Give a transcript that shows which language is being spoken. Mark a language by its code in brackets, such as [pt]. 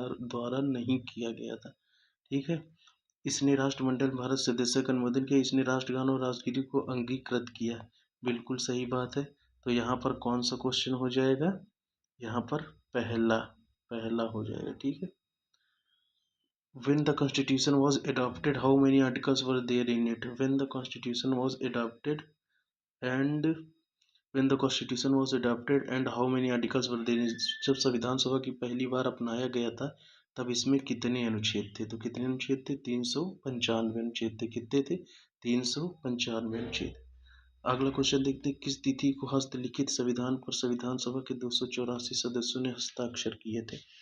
[hi] द्वारा नहीं किया गया था। ठीक है। इसने राष्ट्रमंडल में भारत सदस्य का अनुमोदन किया। इसने राष्ट्रगान और राष्ट्रगीत को अंगीकृत किया, बिल्कुल सही बात है। तो यहाँ पर कौन सा क्वेश्चन हो जाएगा? यहाँ पर पहला पहला हो जाएगा। ठीक है। [en] When the constitution was adopted, how many articles were there in it? When the constitution was adopted and when the constitution was adopted and how many articles were there in it? [hi] जब संविधान सभा की पहली बार अपनाया गया था, तब इसमें कितने अनुच्छेद थे? तो कितने अनुच्छेद थे? 395 अनुच्छेद थे। कितने थे? 395 अनुच्छेद। अगला क्वेश्चन देखते हैं। किस तिथि को हस्तलिखित संविधान पर संविधान सभा के 284 सदस्यों ने हस्ताक्षर किए थे?